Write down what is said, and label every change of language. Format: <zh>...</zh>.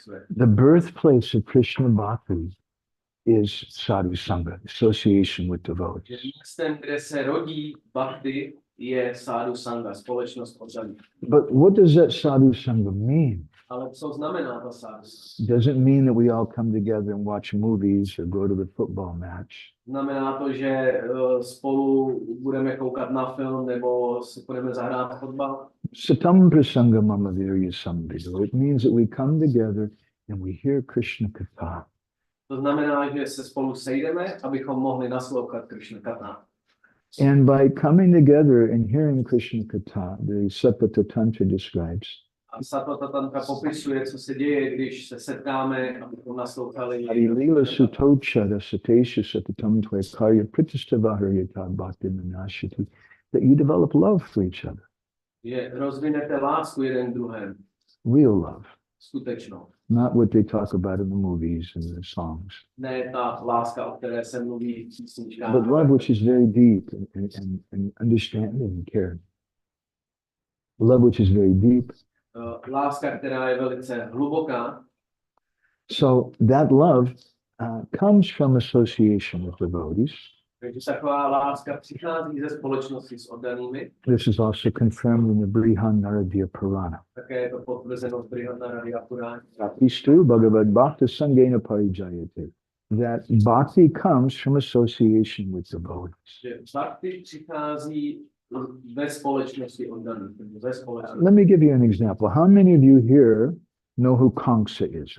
<en>The birthplace of Krishna Bhakti is Sadhu Sangha, association with devotees.</en> <cs>Místem, kde se rodí bhakti, je Sadhu Sangha, společnost oddaných.</cs> <en>But what does that Sadhu Sangha mean?</en> <cs>Ale co znamená ta Sadhu?</cs> <en>Doesn't mean that we all come together and watch movies or go to the football match.</en> <cs>Znamená to, že spolu budeme koukat na film nebo si budeme zahrát fotbal?</cs> <sa>Satam prasanga mama virya samvido.</sa> <en>It means that we come together and we hear Krishna Katha.</en> <cs>To znamená, že se spolu sejdeme, abychom mohli naslouchat Krishna Katha.</cs> <en>And by coming together and hearing Krishna Katha, the Satpata Tantra describes,</en> <cs>A Satpata Tantra popisuje, co se děje, když se setkáme, abychom naslouchali.</cs> <sa>Hari Lila Sutocha Satesha Satatam Tve Karya Pritistavaharyata Bhakti Manashiti,</sa> <en>that you develop love for each other.</en> <cs>Že rozvinete lásku jeden druhém.</cs> <en>Real love.</en> <cs>Skutečnou.</cs> <en>Not what they talk about in the movies and the songs.</en> <cs>Ne ta láska, o které se mluví v písničkách.</cs> <en>But love which is very deep and understanding and caring. Love which is very deep.</en> <cs>Láska, která je velice hluboká.</cs> <en>So that love comes from association with devotees.</en> <cs>Takže taková láska přichází ze společnosti s oddanými.</cs> <en>This is also confirmed in the Brihadaranyaka Purana.</en> <cs>Také je to potvrzeno v Brihadaranyaka Puráně.</cs> <sa>Istu Bhagavad Bhakta Sangena Parijayate.</sa> <en>That bhakti comes from association with devotees.</en> <cs>Že bhakti přichází ve společnosti oddaných.</cs> <en>Let me give you an example. How many of you here know who Kamsa is?</en>